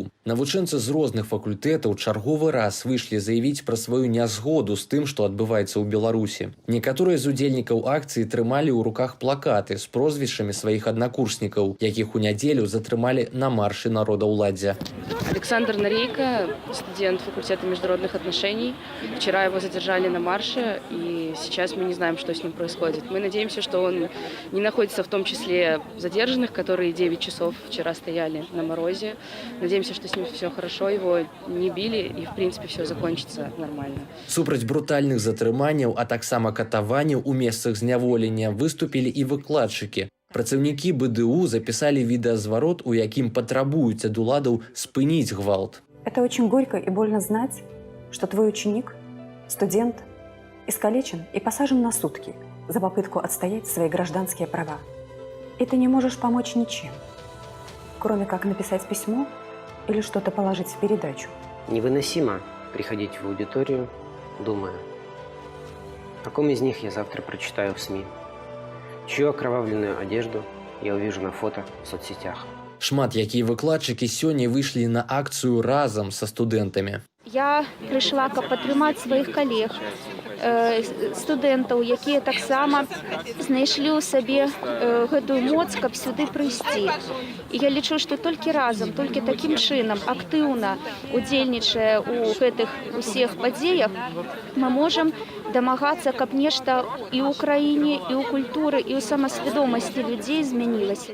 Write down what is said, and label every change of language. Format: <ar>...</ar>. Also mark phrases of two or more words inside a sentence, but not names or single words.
<be>Навучэнцы з розных факультэтаў чарговы раз выйшлі заявіць пра сваю нязгоду з тым, што адбываецца ў Беларусі. Некаторыя з удзельнікаў акцыі трымалі ў руках плакаты з прозвішчамі сваіх аднакурснікаў, якіх у нядзелю затрымалі на маршы народаўладдзя.</be> <ru>Александр Нарейко, студент факультета международных отношений. Вчера его задержали на марше, и сейчас мы не знаем, что с ним происходит. Мы надеемся, что он не находится в том числе задержанных, которые 9 часов вчера стояли на морозе. Надеемся, что с ним все хорошо, его не били, и в принципе все закончится нормально.</ru> <be>Супраць брутальных затрыманняў, а таксама катаванняў у месцах зняволення выступілі і выкладчыкі. Працаўнікі БДУ записали відэазварот, у якім патрабуюць ад уладаў спыніць гвалт.</be> <ru>Это очень горько и больно знать, что твой ученик, студент, искалечен и посажен на сутки за попытку отстоять свои гражданские права. И ты не можешь помочь ничем, кроме как написать письмо или что-то положить в передачу. Невыносимо приходить в аудиторию, думая, о ком из них я завтра прочитаю в СМИ. Чью окровавленную одежду я увижу на фото в соцсетях.</ru> <be>Шмат якія выкладчыкі сёння выйшлі на акцыю разам са студэнтамі. Я прыйшла, каб падтрымаць сваіх калег, студэнтаў, якія таксама знайшлі ў сабе гэтую моц, каб сюды прыйсці. І я лічу, што толькі разам, толькі такім чынам, актыўна удзельнічае ў гэтых усіх падзеях, мы можам дамагацца, каб нешта і ў краіне, і ў культуры, і ў самасвядомасці людзей змянілася.</be>